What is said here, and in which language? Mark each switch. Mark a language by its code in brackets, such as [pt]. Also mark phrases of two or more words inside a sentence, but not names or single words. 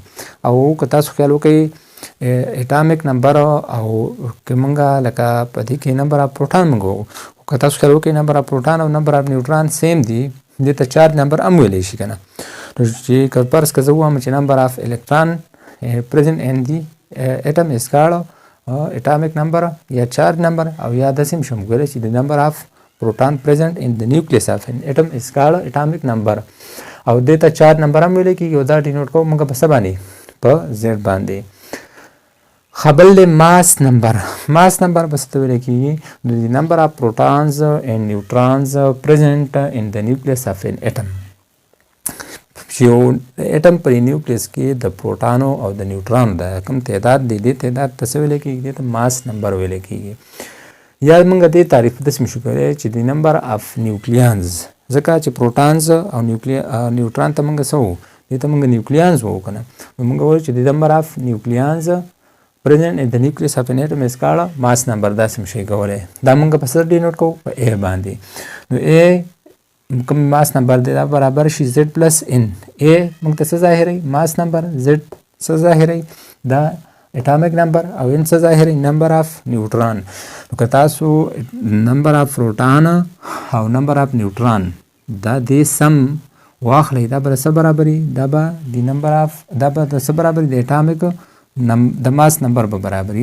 [ps] او که تاسو خیال وکړئ [en] atomic number [ps] او که موږ لکه په دې کې [en] number of proton [ps] موږ وو که تاسو خیال وکړئ [en] number of proton [ps] او [en] number of neutron [ps] سیم دي دې ته [en] charge number [ps] هم ویلی شي که نه. نو چې که فرض که زه ووایم چې [en] number of electron present in the atom is called atomic number [ps] یا [en] charge number [ps] او یا داسې هم شم ویلی چې [en] the number of proton present in the nucleus of an atom is called atomic number [ps] او دې ته [en] charge number [ps] هم ویلی کېږي او دا ډینوټ کوو موږ په څه باندې په زیډ باندې. [en] خبل mass number. mass number بس [ps] ته ویل کېږي [en] the number of protons and neutrons present in the nucleus of an atom. [ps] یو اټم پر نیوکلیس کې د پروټانو او د نیوټرانو د کم تعداد دی دې تعداد ته څه ویل کېږي دې ته [en] mass number [ps] ویل کېږي. یا موږ دې تعریف داسې شو کولی چې د [en] number of nucleons [ps] ځکه چې پروټانز او نیوټران ته موږ څه وو دې ته موږ نیوکلیانز وو که نه نو موږ وایو چې د [en] number of nucleons present in the nucleus of an atom is called mass number. [ps] داسې هم شي کولی. دا موږ په څه ډینوټ کوو په ا باندې. نو ا کوم [en] mass number [ps] دی دا برابر شي [en] Z plus N. [ps] ا موږ ته څه ظاهروي [en] mass number [ps] زد څه ظاهروي دا [en] atomic number [ps] او ان څه ظاهروي [en] number of neutron. [ps] نو که تاسو [en] number of proton [ps] او [en] number of neutron [ps] دا دې سم واخلئ دا به څه برابري دا به د نمبر اف دا به د څه برابري د اټامیک د [en] mass number [ps] به برابري.